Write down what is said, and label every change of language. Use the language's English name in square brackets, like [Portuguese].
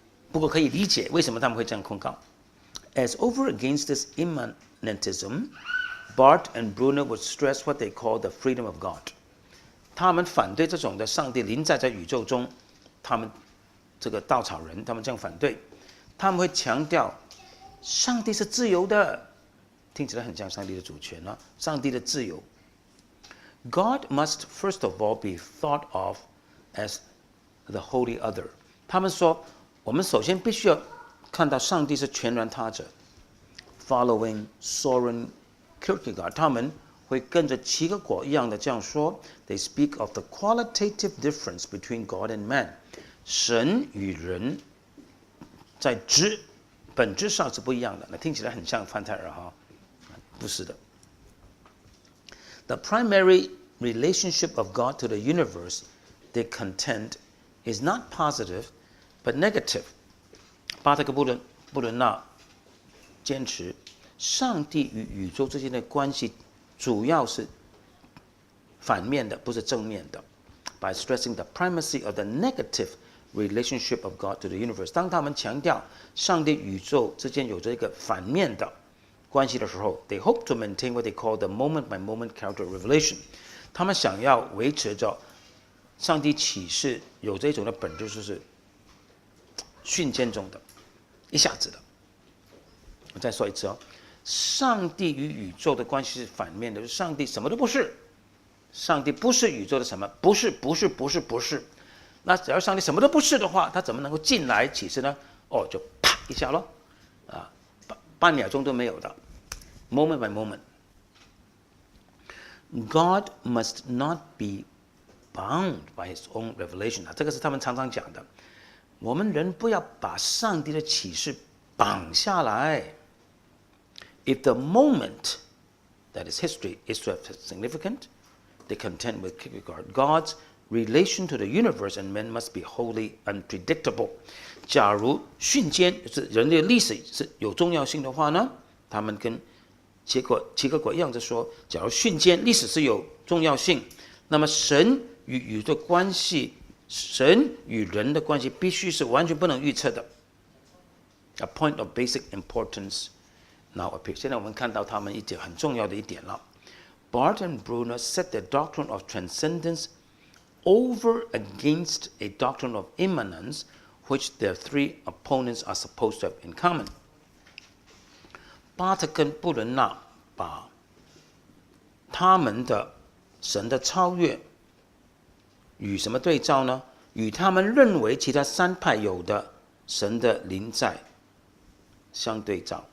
[Chinese] 不过可以理解为什么他们会这样控告。 [English] As over against this immanentism, Barth and Bruner would stress what they call the freedom of God. [Chinese] 他们反对这种的上帝临在宇宙中，他们这个稻草人，他们这样反对，他们会强调上帝是自由的，听起来很像上帝的主权啊，上帝的自由。 [English] God must first of all be thought of as the holy other. [Chinese] 他们说，我们首先必须要看到上帝是全然他者。 [English] Following Soren Kierkegaard, [Chinese] 他们会跟着齐格果一样的这样说 [English] They speak of the qualitative difference between God and man. [Chinese] 神与人在本质上是不一样的。那听起来很像范泰尔哈，不是的。 [English] The primary relationship of God to the universe, they contend, is not positive, but negative. [Chinese] 巴特跟布伦纳坚持，上帝与宇宙之间的关系主要是反面的，不是正面的。 [English] By stressing the primacy of the negative relationship of God to the universe， [Chinese] 当他们强调上帝宇宙之间有着一个反面的关系的时候 [English] ，they hope to maintain what they call the moment-by-moment character of revelation。 [Chinese] 他们想要维持着上帝启示有这种的本质，就是瞬间中的，一下子的。我再说一次哦，上帝与宇宙的关系是反面的，就是上帝什么都不是，上帝不是宇宙的什么，不是。那只要上帝什么都不是的话，他怎么能够进来启示呢？就啪一下咯，半秒钟都没有的 ， [English] moment by moment。 God must not be bound by his own revelation。 [Chinese] 这个是他们常常讲的。我们人不要把上帝的启示绑下来。 [English] If the moment, that is history, is to have significant, they contend with Kierkegaard, God's relation to the universe and men must be wholly unpredictable. [Chinese] 假如瞬间就是人类历史是有重要性的话呢，他们跟齐格果一样的说，假如瞬间历史是有重要性，那么神与宇宙关系，神与人的关系必须是完全不能预测的。 [English] A point of basic importance now appears. [Chinese] 现在我们看到他们一点很重要的一点了。 [English] Barth and Bruner set the doctrine of transcendence over against a doctrine of immanence, which their three opponents are supposed to have in common. [Chinese] 巴特跟布伦纳把他们的神的超越与什么对照呢？与他们认为其他三派有的神的临在相对照。